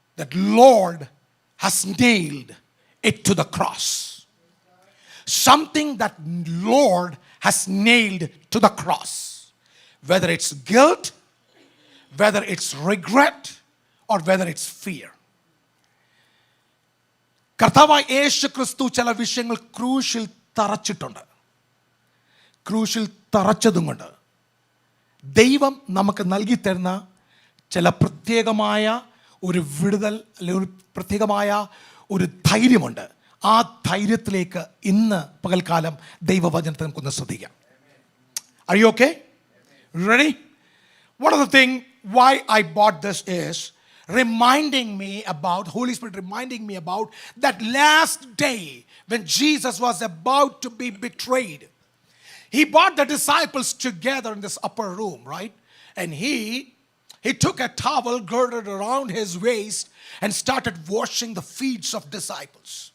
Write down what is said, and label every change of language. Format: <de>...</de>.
<en>that Lord has nailed it to the cross. Something that Lord has nailed to the cross. Whether it's guilt, whether it's regret, or whether it's fear.</en> <ml>കർത്താവായ യേശു ക്രിസ്തു ചില വിഷയങ്ങൾ ക്രൂശിൽ തറച്ചിട്ടുണ്ട്. ക്രൂശിൽ തറച്ചതും കൊണ്ട് ദൈവം നമുക്ക് നൽകി തരുന്ന ചില പ്രത്യേകമായ ഒരു വിടുതൽ അല്ലെങ്കിൽ ഒരു പ്രത്യേകമായ ഒരു ധൈര്യമുണ്ട്. ആ ധൈര്യത്തിലേക്ക് ഇന്ന് പകൽക്കാലം ദൈവവചനത്തെ നമുക്കൊന്ന് ശ്രദ്ധിക്കാം.</ml> <en>Are you okay? Ready? One of the things why I bought this is reminding me about, Holy Spirit reminding me about that last day when Jesus was about to be betrayed. He brought the disciples together in this upper room, right? And he took a towel girded around his waist and started washing the feet of disciples.</en>